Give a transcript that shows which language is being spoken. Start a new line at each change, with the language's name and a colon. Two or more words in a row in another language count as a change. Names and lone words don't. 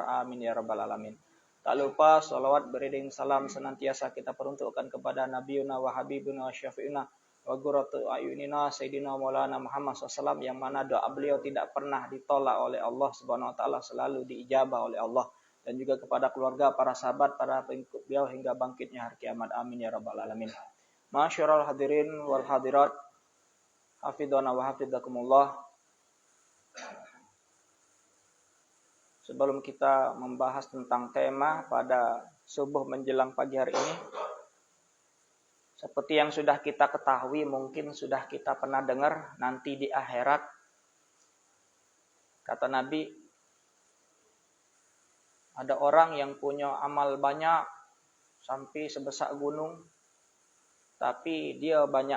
Arabic: آمين يا رب العالمين.
Indonesian: Tak lupa salawat beriring salam senantiasa kita peruntukkan kepada
Arabic: نبينا وحبيبنا وشفيعنا وقرة أعيننا سيدنا مولانا محمد
Indonesian: SAW, yang mana doa beliau tidak pernah ditolak oleh Allah
Arabic: سبحانه وتعالى,
Indonesian: selalu diijabah oleh Allah, dan juga kepada keluarga, para sahabat, para pengikut beliau hingga bangkitnya hari kiamat.
Arabic: آمين يا رب العالمين. معاشر الحاضرين والحاضرات, حفظنا وحفظكم الله.
Indonesian: Sebelum kita membahas tentang tema pada subuh menjelang pagi hari ini, seperti yang sudah kita ketahui, mungkin sudah kita pernah dengar, nanti di akhirat, kata Nabi, ada orang yang punya amal banyak sampai sebesar gunung, tapi dia banyak